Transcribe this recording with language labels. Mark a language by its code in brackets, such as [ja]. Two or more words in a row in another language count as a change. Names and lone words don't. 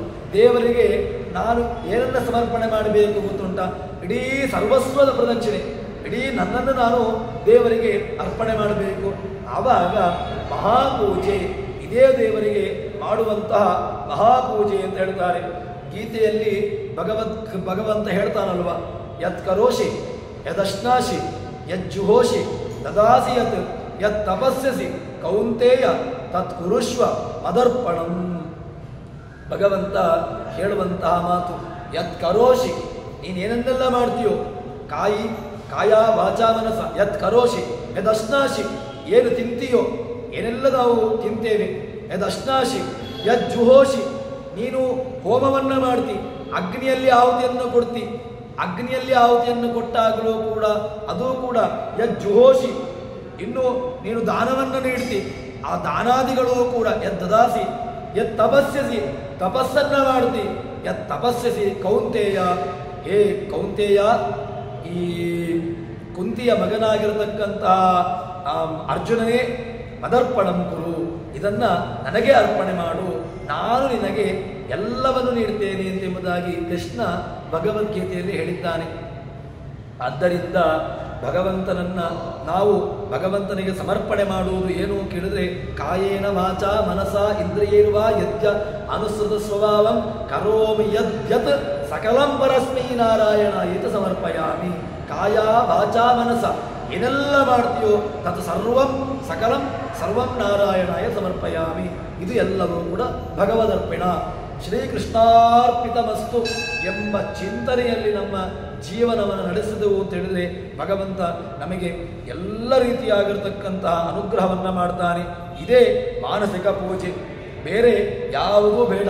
[kn] ದೇವರಿಗೆ ನಾನು ಏನನ್ನ ಸಮರ್ಪಣೆ ಮಾಡಬೇಕು ಗೊತ್ತುಂಟ, ಇಡೀ ಸರ್ವಸ್ವದ ಪ್ರದಕ್ಷಿಣೆ, ಇಡೀ ನನ್ನನ್ನು ನಾನು ದೇವರಿಗೆ ಅರ್ಪಣೆ ಮಾಡಬೇಕು. ಆವಾಗ ಮಹಾಪೂಜೆ, ಇದೇ ದೇವರಿಗೆ ಮಾಡುವಂತಹ ಮಹಾಪೂಜೆ ಅಂತ ಹೇಳ್ತಾರೆ. ಗೀತೆಯಲ್ಲಿ ಭಗವಂತ ಹೇಳ್ತಾನಲ್ವ, [sa] ಯತ್ ಕರೋಷಿ ಯದಶ್ನಾಶಿ ಯಜ್ಜುಹೋಷಿ ದದಾಸಿ ಯತ್ ತಪಸ್ಯಸಿ ಕೌಂತೇಯ ತತ್ ಕುರುಷ್ವ ಮದರ್ಪಣಂ. [kn] ಭಗವಂತ ಹೇಳುವಂತಹ ಮಾತು, [sa] ಯತ್ ಕರೋಷಿ, [kn] ನೀನೇನೆಲ್ಲ ಮಾಡ್ತೀಯೋ, [sa] ಕಾಯ ವಾಚಾ ಮನಸ, ಯತ್ ಕರೋಷಿ ಯದಶ್ನಾಶಿ, [kn] ಏನು ತಿಂತೀಯೋ, ಏನೆಲ್ಲ ನಾವು ತಿಂತೇವೆ, [sa] ಯದಶ್ನಾಶಿ ಯಜ್ಜುಹೋಷಿ, [kn] ನೀನು ಹೋಮವನ್ನು ಮಾಡ್ತಿ, ಅಗ್ನಿಯಲ್ಲಿ ಆಹುತಿಯನ್ನು ಕೊಡ್ತಿ, ಅಗ್ನಿಯಲ್ಲಿ ಆಹುತಿಯನ್ನು ಕೊಟ್ಟಾಗಲೂ ಕೂಡ ಅದು ಕೂಡ ಯಜ್ಜುಹೋಷಿ, ಇನ್ನು ನೀನು ದಾನವನ್ನು ನೀಡ್ತಿ, ಆ ದಾನಾದಿಗಳು ಕೂಡ ಯದ್ದದಾಸಿ, [sa] ಯತ್ ತಪಸ್ಯಸಿ, [kn] ತಪಸ್ಸನ್ನ ಮಾಡ್ತಿ, [sa] ಯತ್ ತಪಸ್ಯಸಿ ಕೌಂತೇಯ, ಹೇ ಕೌಂತೇಯ, [kn] ಈ ಕುಂತಿಯ ಮಗನಾಗಿರತಕ್ಕಂತಹ ಅರ್ಜುನನೇ [sa] ಮದರ್ಪಣಂ ಕುರು, [kn] ಇದನ್ನ ನನಗೆ ಅರ್ಪಣೆ ಮಾಡು, ನಾನು ನಿನಗೆ ಎಲ್ಲವನ್ನು ನೀಡ್ತೇನೆ ಎಂಬುದಾಗಿ ಕೃಷ್ಣ ಭಗವದ್ಗೀತೆಯಲ್ಲಿ ಹೇಳಿದ್ದಾನೆ. ಆದ್ದರಿಂದ ನಾವು ಭಗವಂತನಿಗೆ ಸಮರ್ಪಣೆ ಮಾಡುವುದು ಏನು ಕೇಳಿದ್ರೆ, [sa] ಕಾಯೇನ ವಾಚಾ ಮನಸ ಇಂದ್ರಿಯೈರ್ವಾ ಯದ್ಯ ಅನುಸೃತ ಸ್ವಭಾವಂ ಕರೋಮಿ ಯದ್ಯತ್ ಸಕಲಂ ಪರಸ್ಮೈ ನಾರಾಯಣ ಏತ ಸಮರ್ಪಯಾಮಿ. ಕಾಯ ವಾಚಾ ಮನಸ [kn] ಏನೆಲ್ಲ ಮಾಡ್ತೀಯೋ [sa] ತತ್ ಸರ್ವಂ ಸಕಲಂ ಸರ್ವಂ ನಾರಾಯಣಾಯ ಸಮರ್ಪಯಾಮಿ. [kn] ಇದು ಎಲ್ಲವೂ ಕೂಡ ಭಗವದರ್ಪಣ, ಶ್ರೀಕೃಷ್ಣಾರ್ಪಿತಮಸ್ತು ಎಂಬ ಚಿಂತನೆಯಲ್ಲಿ ನಮ್ಮ ಜೀವನವನ್ನು ನಡೆಸಿದೆವು ಅಂತ ಹೇಳಿದರೆ ಭಗವಂತ ನಮಗೆ ಎಲ್ಲ ರೀತಿಯಾಗಿರ್ತಕ್ಕಂತಹ ಅನುಗ್ರಹವನ್ನು ಮಾಡ್ತಾನೆ. ಇದೇ ಮಾನಸಿಕ ಪೂಜೆ, ಬೇರೆ ಯಾವುದೂ ಬೇಡ.